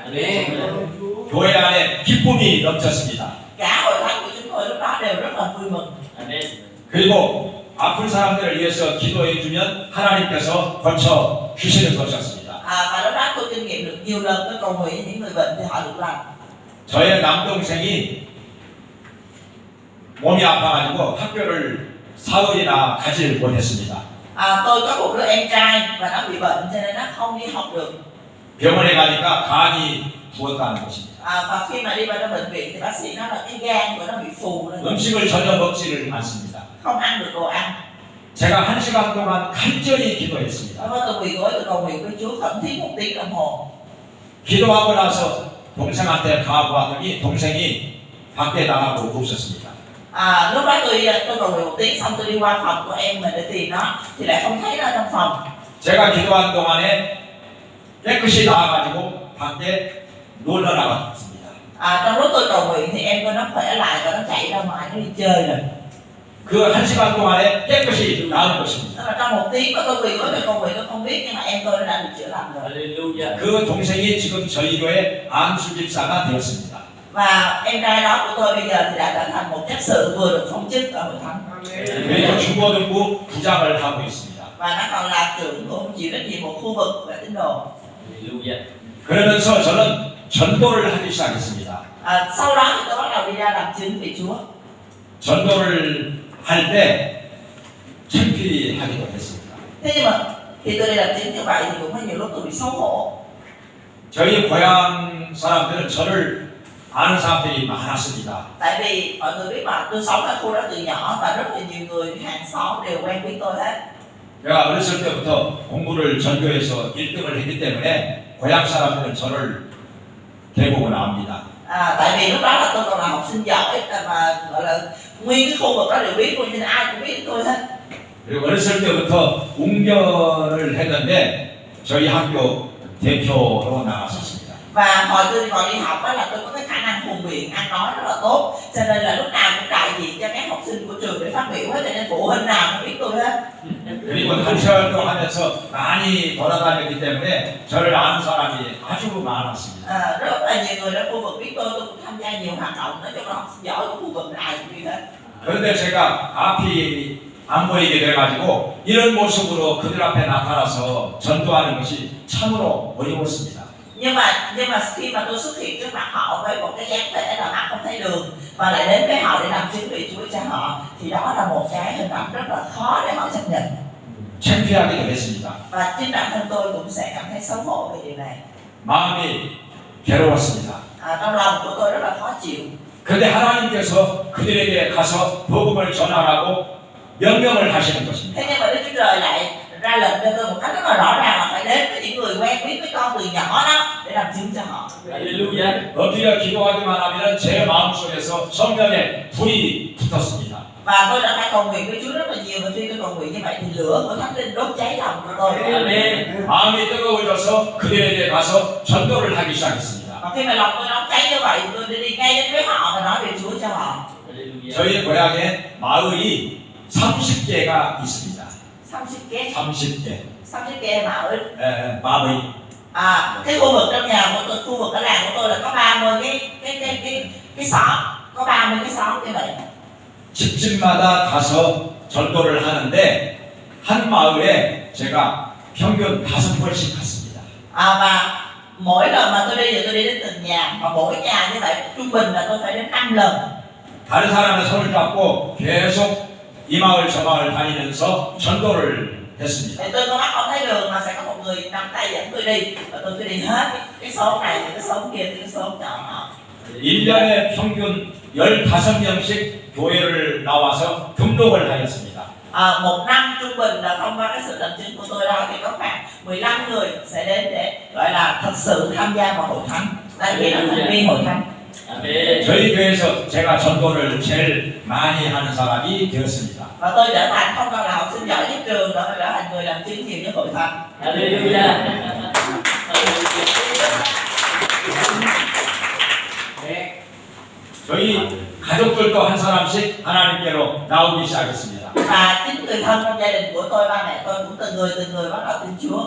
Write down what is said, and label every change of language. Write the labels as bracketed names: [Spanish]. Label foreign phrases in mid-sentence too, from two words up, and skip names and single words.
[Korean] 교회 안에 기쁨이 넘쳤습니다. [Vietnamese] Cả hội thánh của chúng tôi lúc đó đều rất là vui mừng. [Korean] 그리고 아픈 사람들을 위해서 기도해주면 하나님께서 고쳐 주시는 것이었습니다. [Vietnamese] Và lúc đó tôi kinh nghiệm được nhiều lần tôi cầu nguyện những người bệnh thì họ được lành. [Korean] 저의 남동생이 몸이 아파가지고 학교를 사흘이나 가지 못했습니다. [Vietnamese] Tôi có một đứa em trai và nó bị bệnh cho nên nó không đi học được. [Korean] 병원에 가니까 간이 부었다는 것입니다. [Vietnamese] Và khi mà đi vào trong bệnh viện thì bác sĩ nói là cái gan của nó bị phù lên. [Korean] 음식을 전혀 먹지를 않습니다. [Vietnamese] Không ăn được đồ ăn. [Korean] 제가 1시간 동안 간절히 기도했습니다. [Vietnamese] Tôi quỳ gối tôi cầu nguyện với Chúa khẩn thiết 1 tiếng đồng hồ. [Korean] 기도하고 나서 동생한테 가보았더니 동생이 밖에 나가고 없었습니다. [Vietnamese] Lúc đó tôi cầu nguyện 1 tiếng xong tôi đi qua phòng của em mình để tìm nó thì lại không thấy nó trong phòng. [Korean] 제가 기도한 동안에 깨끗이 나와가지고 밖에 놀러 나갔습니다. [Vietnamese] Trong lúc tôi cầu nguyện thì em tôi nó khỏe lại và nó chạy ra ngoài nó đi chơi rồi. [Korean] 그 1시간 동안에 깨끗이 나은 것입니다. [Vietnamese] Tức là trong 1 tiếng mà tôi quỳ gối tôi cầu nguyện tôi không biết, nhưng mà em tôi nó đã được chữa lành rồi. [Korean] Hallelujah. 그 동생이 지금 저희 교회 안수 집사가 되었습니다. [Vietnamese] Và em trai đó của tôi bây giờ thì đã trở thành một chấp sự vừa được phóng chức ở hội thánh. [Korean] 그리고 중고등부 부장을 하고 있습니다. [Vietnamese] Và nó còn là trưởng của chịu trách nhiệm một khu vực về tín đồ. [Korean] Hallelujah. 그러면서 저는 전도를 하기 시작했습니다. [Vietnamese] Sau đó thì tôi bắt đầu đi ra làm chứng về Chúa. [Korean] 전도를 할 때 창피하기도 했습니다. [Vietnamese] Thế nhưng mà khi tôi đi làm chứng như vậy thì cũng có nhiều lúc tôi bị xấu hổ. [Korean] 저희 고향 사람들은 저를 아는 사람들이 많았습니다. [Vietnamese] Tại vì mọi người biết mà tôi sống ở khu đó từ nhỏ và rất là nhiều người hàng xóm đều quen biết tôi hết. [Korean] 제가 어렸을 때부터 공부를 전교에서 1등을 했기 때문에 고향 사람들은 저를 대부분 압니다. [Vietnamese] Tại vì lúc đó là tôi còn là học sinh giỏi mà gọi là nguyên cái khu vực đó đều biết tôi, nên ai cũng biết tôi hết. [Korean] 그리고 어렸을 때부터 웅변을 했는데 저희 학교 대표로 나갔었습니다. [Vietnamese] Và hồi tôi còn đi học đó là tôi có cái khả năng hùng biện, ăn nói rất là tốt, cho nên là lúc nào cũng đại diện cho các học sinh của trường để phát biểu hết, cho nên phụ huynh nào cũng biết tôi hết. [Korean] 그리고 단체활동 하면서 많이 돌아다녔기 때문에 저를 아는 사람이 아주 많았습니다. [Vietnamese] Rất là nhiều người ở khu vực biết tôi cũng tham gia nhiều hoạt động, nói chung là học sinh giỏi của khu vực này cũng biết hết. [Korean] 그런데 제가 앞이 안 보이게 돼가지고 이런 모습으로 그들 앞에 나타나서 전도하는 것이 참으로 어려웠습니다. [Vietnamese] Nhưng mà khi mà tôi xuất hiện trước mặt họ với một cái dáng vẻ là mắt không thấy đường và lại đến với họ để làm chứng về Chúa cho họ, thì đó là một cái hình ảnh rất là khó để họ chấp nhận. [Korean] 창피하기도 했습니다. [Vietnamese] Và chính bản thân tôi cũng sẽ cảm thấy xấu hổ về điều này. [Korean] 마음이 괴로웠습니다. [Vietnamese] Trong lòng của tôi rất là khó chịu. [Korean] 그런데 하나님께서 그들에게 가서 복음을 전하라고 명령을 하시는 것입니다. [Vietnamese] Thế nhưng mà Đức Chúa Trời lại ra lệnh cho tôi một cách rất là rõ ràng là phải đến với những người quen biết với con từ nhỏ đó để làm chứng cho họ. [Korean] Hallelujah. 엎드려 기도하기만 하면 제 마음속에서 성령의 불이 붙었습니다. [Vietnamese] Và tôi đã phải cầu nguyện với Chúa rất là nhiều, và khi tôi cầu nguyện như vậy thì lửa của Thánh Linh đốt cháy lòng của tôi. [Korean] Amen. 마음이 뜨거워져서 그들에게 가서 전도를 하기 시작했습니다. [Vietnamese] Và khi mà lòng tôi nóng cháy như vậy, tôi đi ngay đến với họ và nói về Chúa cho họ. [Korean] Hallelujah. 저희 고향에 마을이 30개가 있습니다. 30개. [Vietnamese] 30 mà ở [Korean] 마을이. [Vietnamese] cái khu vực trong nhà của tôi, khu vực ở làng của tôi là có 30 cái xóm, có 30 cái xóm như vậy. [Korean] 집집마다 가서 전도를 하는데 한 마을에 제가 평균 5번씩 갔습니다. [Vietnamese] Và mỗi lần mà tôi đi thì tôi đi đến từng nhà, và mỗi nhà như vậy trung bình là tôi phải đến 5 lần. [Korean] 다른 사람의 손을 잡고 계속 이 마을 저 마을 다니면서 전도를 했습니다. [Vietnamese] Thì tôi có mắt không thấy đường mà sẽ có một người nắm tay dẫn tôi đi, và tôi cứ đi hết cái xóm này thì cái xóm kia thì cái xóm nhỏ. [Korean] 1년에 평균 15명씩 교회를 나와서 등록을 하였습니다. [Vietnamese] Một năm trung bình là thông qua cái sự làm chứng của tôi đó thì có khoảng 15 người sẽ đến để gọi là thật sự tham gia vào hội thánh, đăng ký là thành viên hội thánh. [Korean] Amen. 저희 교회에서 제가 전도를 제일 많이 하는 사람이 되었습니다. [Vietnamese] Và tôi trở thành không còn là học sinh giỏi nhất trường nữa, mà trở thành người làm chứng nhiều nhất hội thánh. [Korean] Hallelujah. 저희 가족들도 한 사람씩 하나님께로 나오기 시작했습니다. [Vietnamese] Và chính người thân trong gia đình của tôi, ba mẹ tôi cũng từng người bắt đầu tin Chúa.